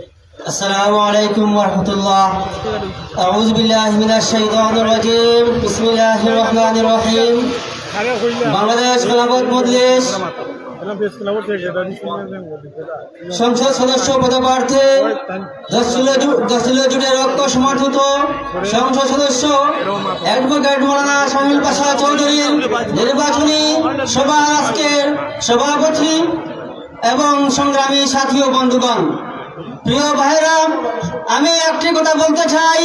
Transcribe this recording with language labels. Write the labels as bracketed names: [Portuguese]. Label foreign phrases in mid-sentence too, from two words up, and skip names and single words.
[Arabic] السلام عليكم ورحمة الله. أعوذ بالله من الشيطان الرجيم. بسم الله الرحمن الرحيم. [Bangla] বাংলাদেশ খেলাফত মজলিস সংসদ সদস্য পদপ্রার্থী দশিল জুটের ঐক্য সমর্থিত সংসদ সদস্য অ্যাডভোকেট মৌলানা শামিল পাশা চৌধুরী নির্বাচনী সভা আজকের সভাপতি এবং সংগ্রামী সাথী ও বন্ধুগণ, প্রিয় ভাইরা, আমি একটি কথা বলতে চাই।